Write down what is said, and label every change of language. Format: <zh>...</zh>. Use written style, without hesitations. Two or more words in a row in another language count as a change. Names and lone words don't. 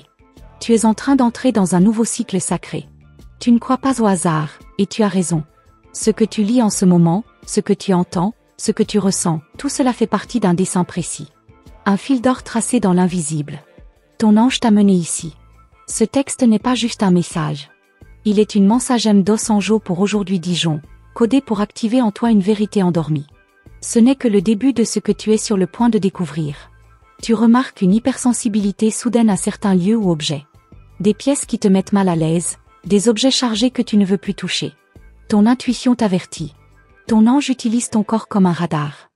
<fr>Tu es en train d'entrer dans un nouveau cycle sacré. Tu ne crois pas au hasard, et tu as raison. Ce que tu lis en ce moment, ce que tu entends, ce que tu ressens, tout cela fait partie d'un dessein précis. Un fil d'or tracé dans l'invisible. Ton ange t'a mené ici. Ce texte n'est pas juste un message. Il est une</fr> <pt>mensagem dos anjo</pt> <fr>pour aujourd'hui Dijon, codé pour activer en toi une vérité endormie. Ce n'est que le début de ce que tu es sur le point de découvrir. Tu remarques une hypersensibilité soudaine à certains lieux ou objets. Des pièces qui te mettent mal à l'aise, des objets chargés que tu ne veux plus toucher. Ton intuition t'avertit. Ton ange utilise ton corps comme un radar.</fr>